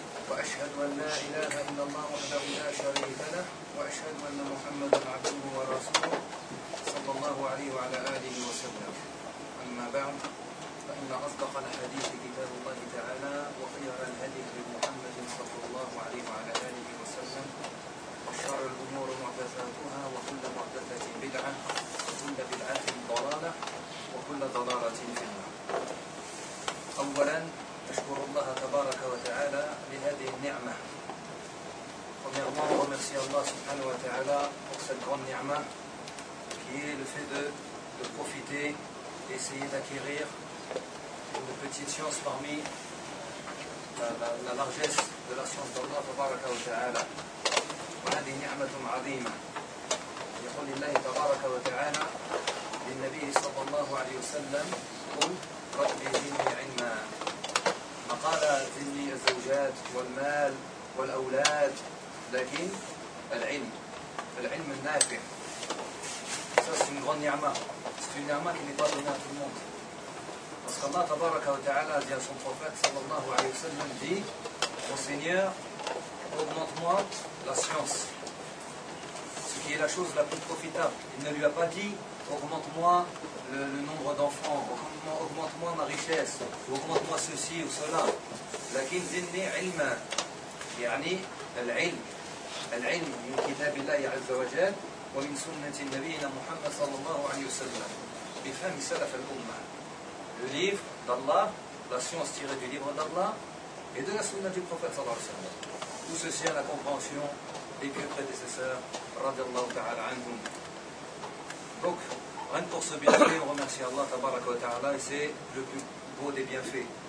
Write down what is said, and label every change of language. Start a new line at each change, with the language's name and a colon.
Arabic: واشهد ان لا اله الا الله وحده لا شريك له واشهد ان محمدا عبده ورسوله صلى الله عليه وعلى اله وسلم اما بعد فان اصدق الحديث كتاب الله تعالى وخير الهدي محمد صلى الله عليه وعلى اله وشر الأمور محدثاتها وكل محدثة بدعة وكل بدعة ضلالة وكل ضلالة في النار. أولا أشكر الله تبارك وتعالى لهذه النعمة ومرسي الله سبحانه وتعالى
French: pour cette grande نعمة qui est le fait de profiter d'essayer d'acquérir une petite science parmi la largesse de la science d'Allah تبارك وتعالى.
Arabic: وهذه نعمة عظيمة. يقول الله تبارك وتعالى للنبي صلى الله عليه وسلم قل رب زدني علما. ما قال زدني الزوجات والمال والأولاد، لكن العلم، العلم النافع.
French: C'est une grande نعمة. C'est une نعمة qui n'est pas donnée à tout le monde. Parce qu'Allah تبارك وتعالى dit à son prophète صلى الله عليه وسلم dit mon Seigneur augmente-moi la science, ce qui est la chose la plus profitable. Il ne lui a pas dit augmente-moi le nombre d'enfants, augmente-moi ma richesse, augmente-moi ceci ou cela.
Arabic: لكن زدني علما يعني العلم العلم من كتاب الله عز وجل ومن سنة نبينا محمد صلى الله عليه وسلم بفهم سلف الأمة.
French: Le livre d'Allah, la science tirée du livre d'Allah et de la sunna du prophète صلى الله عليه وسلم. Tout ceci à la compréhension des pieux prédécesseurs, radiallahu ta'ala anhum. Donc, rien que pour ce bienfait, on remercie Allah, tabaraka wa ta'ala, et c'est le plus beau des bienfaits.